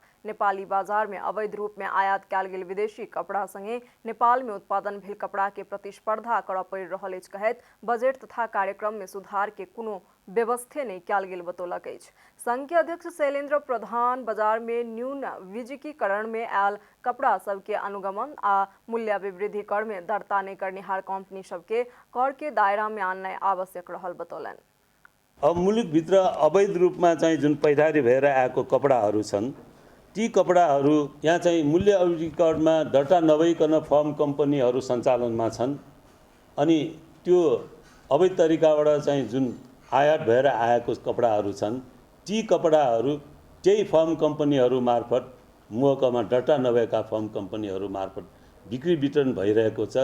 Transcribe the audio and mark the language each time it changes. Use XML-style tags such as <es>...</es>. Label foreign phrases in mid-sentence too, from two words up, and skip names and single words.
<mai>नेपाली बाजार में अवैध रूप में आयात कयल गेल विदेशी कपड़ा संगे नेपाल में उत्पादन भेल कपड़ा के प्रतिस्पर्धा करऽ पड़ि रहल अछि कहैत बजट तथा कार्यक्रम में सुधार के कोनो व्यवस्थे नहीं कयल गेल बतौलक अछि। संघ के अध्यक्ष शैलेंद्र प्रधान बाजार में न्यून विजिकीकरण में आयल कपड़ा सबके अनुगमन आ मूल्य विवृद्धि कर में दर्ता नहीं करनिहार कंपनी सबके कर के दायरा में आननाइ आवश्यक रहल बतौलन।</mai> <ne>अब मुलुकभित्र अवैध रूपमा चाहिँ जुन पैदारी भएर आएको कपडाहरू छन्, ती कपडाहरू यहाँ चाहिँ मूल्य अभिकरणमा दर्ता नभइकन फर्म कम्पनीहरू सञ्चालनमा छन्। अनि त्यो अवैध तरिकाबाट चाहिँ जुन आयात भएर आएको कपडाहरू छन्, ती कपडाहरू त्यही फर्म कम्पनीहरू मार्फत महकुमा दर्ता नभएका फर्म कम्पनीहरू मार्फत बिक्री वितरण भइरहेको छ।</ne>